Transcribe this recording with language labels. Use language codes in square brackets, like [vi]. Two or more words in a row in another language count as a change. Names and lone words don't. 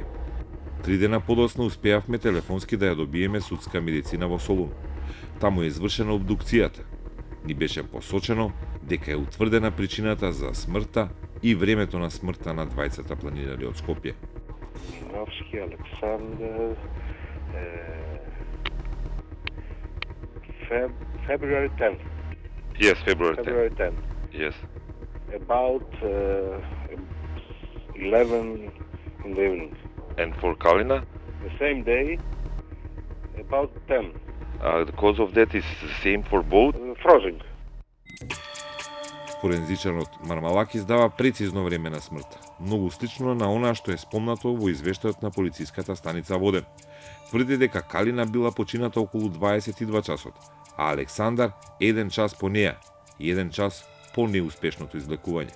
[mk] 3 дена подоцна успеавме телефонски да ја добиеме судска медицина во Солун. Таму е извршена обдукцијата. Ни беше посочено дека е утврдена причината за смртта и времето на смртта на двајцата планинари од Скопје. [en] Миновски Александър, February 10th. Yes, February 10th. February 10th. Yes. About 11 in the evening. And for Kalina? The same day, about 10. The cause of death is the same for both? Frozen. [mk] Форензичарот Мармалакис дава прецизно време на смртта, многу слично на онаа што е спомнато во извештајот на полициската станица Воден. Тврди дека Калина била почината околу 22 часот, а Александар 1 час по неја и 1 час по неуспешното излекување.